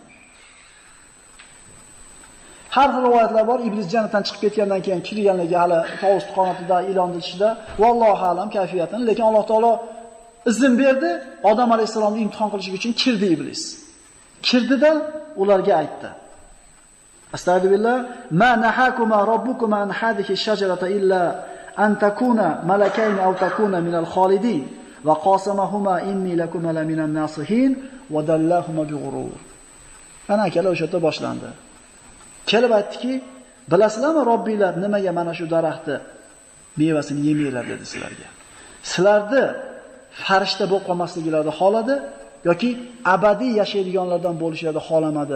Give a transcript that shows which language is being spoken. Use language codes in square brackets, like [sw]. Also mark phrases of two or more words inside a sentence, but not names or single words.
[uz] Har xil rivoyatlar bor, iblis jannatdan chiqib ketgandan keyin kirganligi hali tovus qonatida, ilonning ichida, [ar] والله أعلم [uz] kayfiyatini, lekin Alloh taolo izn berdi, Odam alayhisalomni imtihon qilish uchun kirdi iblis. Kirdida ularga aytdi: [ar] أستغفر الله ما نهاكما ربكما عن هذه الشجرة إلا أن تكونا ملكين أو تكونا من الخالدين وقاسمهما إني لكما لمن الناصحين ودلاهما بغرور. [uz] Ana akalar o'sha yerda boshlandi. Kelib aytdiki, bilasizlarmi Robbinglar nimaga mana shu daraxtni mevasini yemanglar dedi sizlarga. Sizlarni farishta bo'lib qolmasliklarini xoladi yoki abadiy yashaydiganlardan bo'lishlarini xolamadi.